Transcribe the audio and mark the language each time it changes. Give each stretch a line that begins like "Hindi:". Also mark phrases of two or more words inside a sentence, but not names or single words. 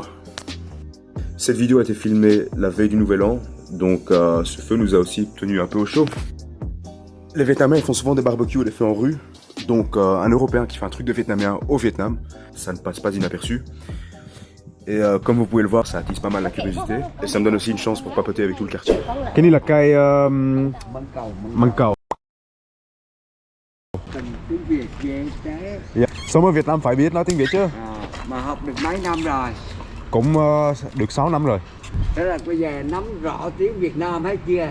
French: Cette vidéo a été filmée la veille du Nouvel An, donc ce feu nous a aussi tenu un peu au chaud. Les Vietnamiens ils font souvent des barbecues et des feux en rue, donc un Européen qui fait un truc de Vietnamien au Vietnam, ça ne passe pas inaperçu. Et comme vous pouvez le voir, ça attise pas mal la curiosité. Et ça me donne aussi une chance pour papoter avec tout le quartier.
Vietnamese: Cái này là cây măng cầu. Tiếng Việt về thế. Yeah. Sống ở Việt Nam phải biết nói tiếng Việt chứ. Mà học được mấy năm rồi? Cũng được 6 năm rồi. Thế là bây giờ nắm rõ tiếng Việt Nam hết chưa?